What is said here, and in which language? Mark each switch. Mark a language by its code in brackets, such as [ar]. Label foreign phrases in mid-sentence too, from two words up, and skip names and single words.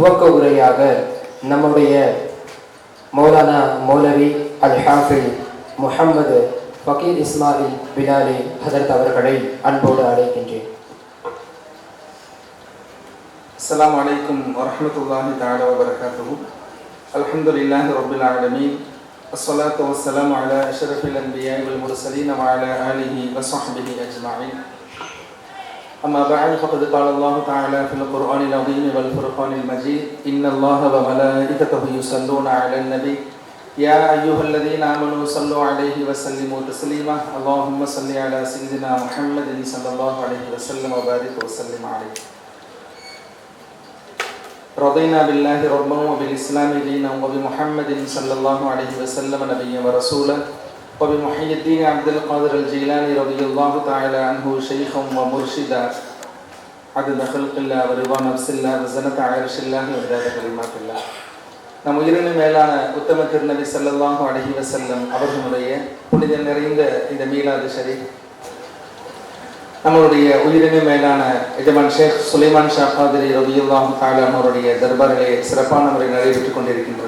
[ta] உரையாக நம்முடைய மௌலானா மௌலவி அல் ஹாஃபில் முஹம்மது ஃபகீர் இஸ்மாயில் பிலாலி ஹதரத் அவர்களை அன்போடு அழைக்கின்றேன். [ar] السلام عليكم ورحمة الله تعالى وبركاته. الحمد لله رب العالمين. الصلاة والسلام على أشرف الأنبياء والمرسلين وعلى آله وصحبه أجمعين. أما بعد فقد قال الله تعالى في القرآن العظيم والفرقان المجيد إن الله وملائكته يصلون على النبي يا أيها الذين آمنوا صلوا عليه وسلموا تسليما اللهم صل على سيدنا محمد صلى الله عليه وسلم وبارك وسلم عليه. رضينا بالله ربا وبالإسلام دينا وبمحمد صلى الله عليه وسلم نبيا ورسولا وبمحي الدين عبد القادر الجيلاني رضي الله تعالى عنه شيخا ومرشدا عدد خلق الله ورضا نفس الله وزنة عرش الله ومداد كلمات الله. [ta] நம் உயிரினும் மேலான உத்தம திருநபி [ar] صلى الله عليه وسلم [ta] அவர்களுடைய புனித நிறைந்த இந்த மீலாது ஷரீஃப் நம்மளுடைய உயிரினும் மேலான எஜமான் ஷேக் சுலைமான் ஷா காதிரி [ar] رضي الله تعالى [ta] அவருடைய தர்பாரிலே சிறப்பான முறையில் நடைபெற்றுக் கொண்டிருக்கின்றது.